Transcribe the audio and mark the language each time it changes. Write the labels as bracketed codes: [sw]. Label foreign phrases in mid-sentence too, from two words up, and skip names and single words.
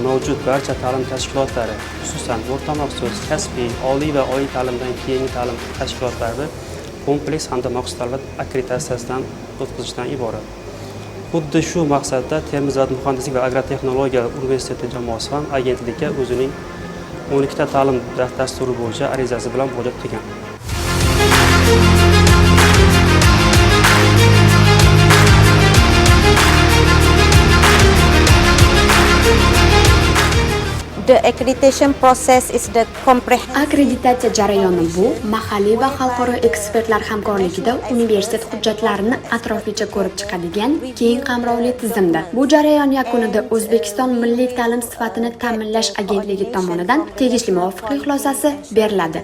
[uz] mavjud barcha ta'lim tashkilotlari, xususan o'rta maxsus, kasbiy, oliy va oliy ta'limdan keyingi ta'lim tashkilotlari kompleks hamda maqsadlar akkreditatsiyasidan o'tkazishdan iborat. Xuddi shu maqsadda Termiz davlat muhandislik va agrotexnologiya universiteti jamoasi ham agentlikka o'zining 12 ta ta'lim dasturi bo'yicha arizasi bilan murojaat qilgan. [en] The accreditation process is the [uz] Akkreditatsiya jarayoni bu mahalliy va xalqaro ekspertlar hamkorligida universitet hujjatlarini atroflicha ko'rib chiqadigan keng qamrovli tizimdir. Bu jarayon yakunida O'zbekiston Milliy ta'lim sifatini ta'minlash agentligi tomonidan tegishli muvofiqlik xulosasi beriladi.